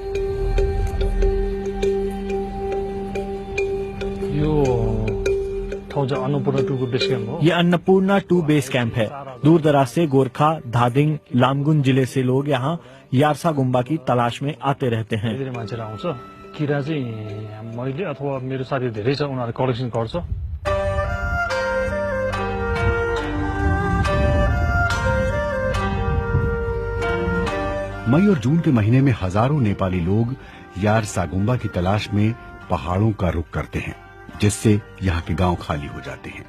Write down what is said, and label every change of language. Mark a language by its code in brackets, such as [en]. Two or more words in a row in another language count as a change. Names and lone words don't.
[hi] ये अन्नपूर्णा 2 बेस कैंप है। दूर दराज से गोरखा, धादिङ, लामगुन जिले से लोग यहाँ यारसागुम्बा की तलाश में आते रहते हैं। [ne] किरा चाहिँ मैले अथवा मेरो साथी धेरै छ, उनीहरुले कलेक्सन गर्छ। [hi] मई और जून के महीने में हजारों नेपाली लोग यारसागुम्बा की तलाश में पहाड़ों का रुख करते हैं, जिससे यहाँ के गांव खाली हो जाते हैं।